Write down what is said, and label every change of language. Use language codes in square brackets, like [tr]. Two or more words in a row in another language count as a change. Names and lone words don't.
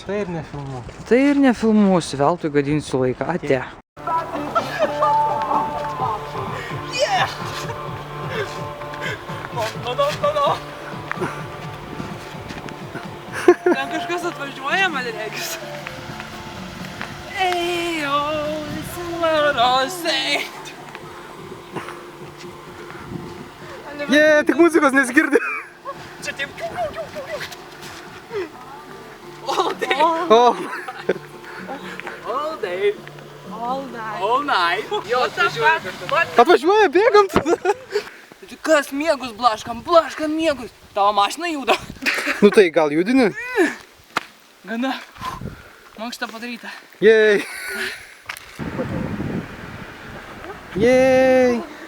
[lt] Tai ir nefilmu. Tai ir nefilmuosiu, veltui gadinsiu laiką. Ate. Ten kažkas atvažiuoja, man reikės. [en] Hey, oh, listen what I say. [lt] Tik muzikos nesigirdi. Čia taip. [en] All day, O, all day, All night. all night. [lt] Jo, atvažiuoja kažkas. atvažiuoja, bėgam tada. Kas miegus blaškam, miegus. Tavo mašina juda. Nu tai gal judini? Gana. Mankšta padaryta. Jej. Jej.